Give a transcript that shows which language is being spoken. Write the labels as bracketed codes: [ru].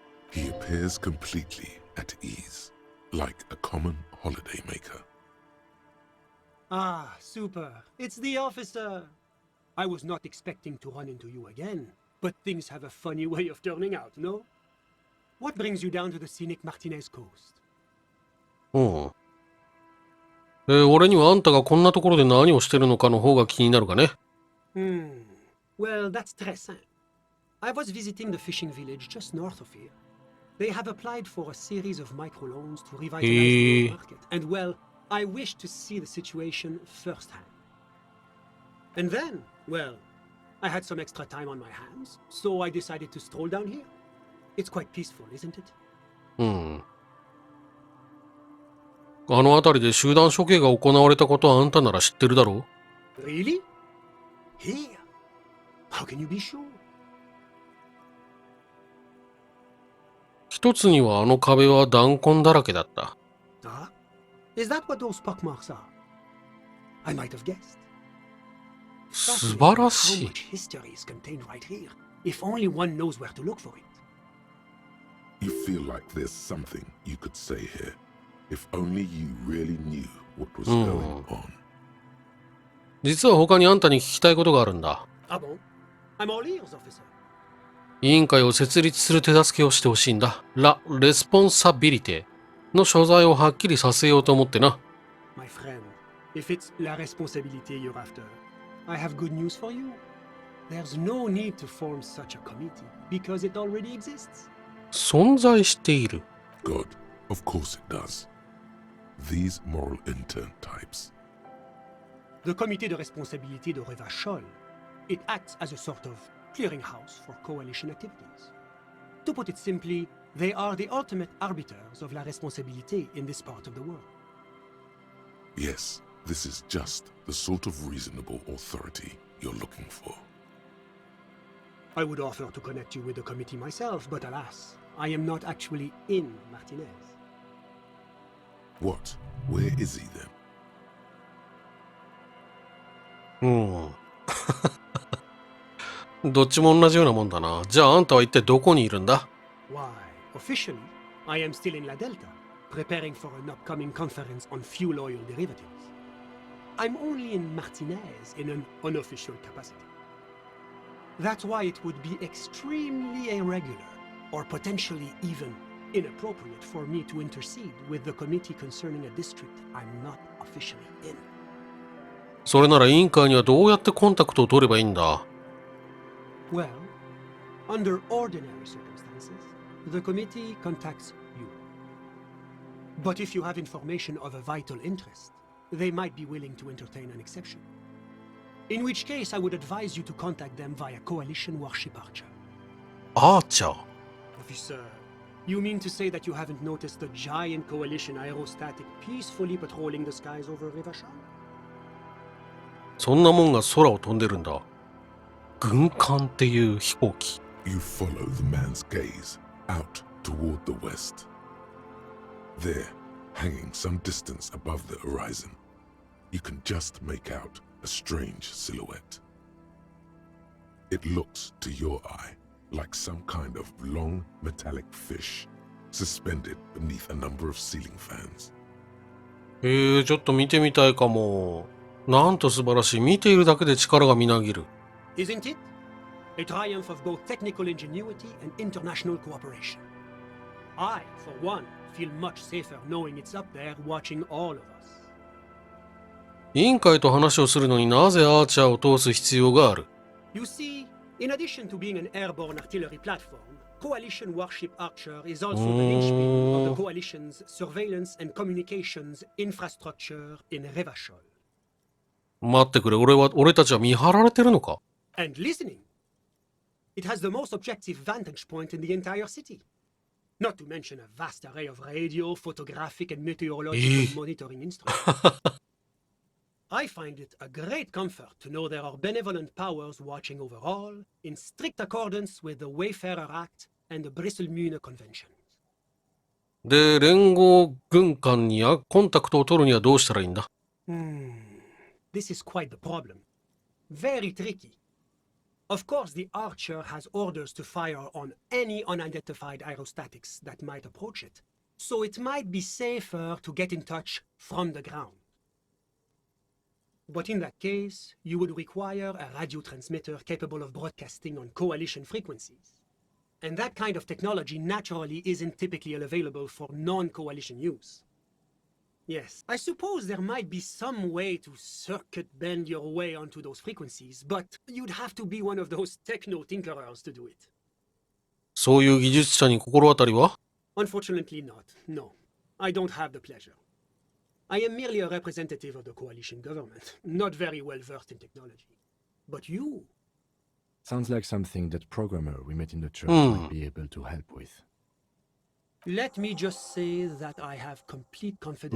[en] He appears completely at ease, like a common holidaymaker. Ah, super. It's the officer. I was not expecting to run into you again, but things have a funny way of turning out, no? What brings you down to the scenic Martinez coast? [ja] 俺にはあんたがこんなところで何をしてるのかの方が気になるがね。 [en] Well, that's [fr] très [en] simple. I was visiting the fishing village just north of here. They have applied for a series of microloans to revitalize the market. And well, I wish to see the situation firsthand. And then, well, I had some extra time on my hands, so I decided to stroll down here. It's quite peaceful, isn't it? [ja] あの辺りで集団処刑が行われたことはあんたなら知ってるだろう？ [en] Really? Here? How can you be sure? [ja] 一つにはあの壁は弾痕だらけだった。 Ah? [en] Is that what those pockmarks are? I might have guessed. [ja] 素晴ら [en] How [ja] しい。 [en] much history is contained right here, if only one knows where to look for it. You feel like there's something you could say here, if only you really knew what was going on. [ja] 実は他にあんたに聞きたいことがあるんだ。 [fr] Ah bon? [en] I'm all ears, officer. [ja] 委員会を設立する手助けをしてほしいんだ。ラ・レスポンサビリティの所在をはっきりさせようと思ってな。 [en] My friend, if it's [fr] la responsabilité [en] you're after, I have good news for you. There's no need to form such a committee, because it already exists. [ja] 存在している。 [en] God, of course it does. These moral intern types. The Comité de responsabilité de Revachol, it acts as a sort of clearinghouse for coalition activities. To put it simply, they are the ultimate arbiters of [fr] la responsabilité [en] in this part of the world. Yes, this is just the sort of reasonable authority you're looking for. I would offer to connect you with the committee myself, but alas, I am not actually in Martinez. What? Where is he then? [ja] どっちも同じようなもんだな。じゃああんたは一体どこにいるんだ？ [en] Why, officially, I am still in La Delta, preparing for an upcoming conference on fuel oil derivatives. I'm only in Martinez in an unofficial capacity. That's why it would be extremely irregular, or potentially even inappropriate for me to intercede with the committee concerning a district I'm not officially in. [ja] それなら委員会にはどうやってコンタクトを取ればいいんだ？ [en] Well, under ordinary circumstances, the committee contacts you. But if you have information of a vital interest, they might be willing to entertain an exception. In which case, I would advise you to contact them via Coalition Warship Archer. [ja] アーチャー。 [en] Officer, you mean to say that you haven't noticed the giant Coalition aerostatic peacefully patrolling the skies over Rivashal? [ja] そんなもんが空を飛んでるんだ。軍艦っていう飛行機。 [en] You follow the man's gaze out toward the west. There, hanging some distance above the horizon, you can just make out a strange silhouette. It looks to your eye like some kind of long metallic fish suspended beneath a number of ceiling fans. [ja] ちょっと見てみたいかも。なんと素晴らしい。見ているだけで力がみなぎる。 [en] Isn't it? A triumph of both technical ingenuity and international cooperation. I, for one, feel much safer knowing it's up there watching all of us. [ja] 委員会と話をするのになぜアーチャーを通す必要がある？ [en] You see, in addition to being an airborne artillery platform, Coalition Warship Archer is also the linchpin of the Coalition's surveillance and communications infrastructure in Revachol. [ja] 待ってくれ、俺たちは見張られてるのか？ [en] And listening. It has the most objective vantage point in the entire city. Not to mention a vast array of radio, photographic, and meteorological monitoring instruments. I find it a great comfort to know there are benevolent powers watching over all, in strict accordance with the Wayfarer Act and the Bristol-Mune Convention. [ja] で、連合軍艦にコンタクトを取るにはどうしたらいいんだ？ [en] This is quite the problem. Very tricky. Of course, the Archer has orders to fire on any unidentified aerostatics that might approach it, so it might be safer to get in touch from the ground. But in that case, you would require a radio transmitter capable of broadcasting on coalition frequencies. And that kind of technology naturally isn't typically available for non-coalition use. Yes, I suppose there might be some way to circuit bend your way onto those frequencies, but you'd have to be one of those techno-tinkerers to do it. [ja] そういう技術者に心当たりは？ [en] Unfortunately not, no. I don't have the pleasure. I am merely a representative of the coalition government, not very well versed in technology. But you... Sounds like something that programmer we met in the church might be able to help with. Let me just say that I have complete confidence